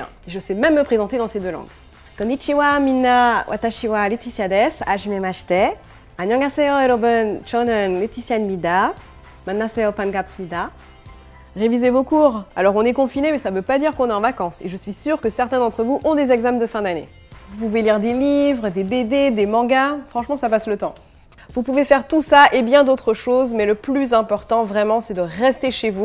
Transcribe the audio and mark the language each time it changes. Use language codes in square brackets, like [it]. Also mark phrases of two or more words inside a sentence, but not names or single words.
[fr] Je sais même me présenter dans ces deux langues. [ja] こんにちはみんな、私はLaetitiaです。はじめまして. [ko] Annyeonghaseyo 여러분, 저는 Laetitia입니다. 만나세요, 반갑습니다. [fr] Révisez vos cours. Alors on est confiné, mais ça ne veut pas dire qu'on est en vacances. Et je suis sûre que certains d'entre vous ont des examens de fin d'année. Vous pouvez lire des livres, des BD, des mangas. Franchement, ça passe le temps. Vous pouvez faire tout ça et bien d'autres choses, mais le plus important vraiment c'est de rester chez vous.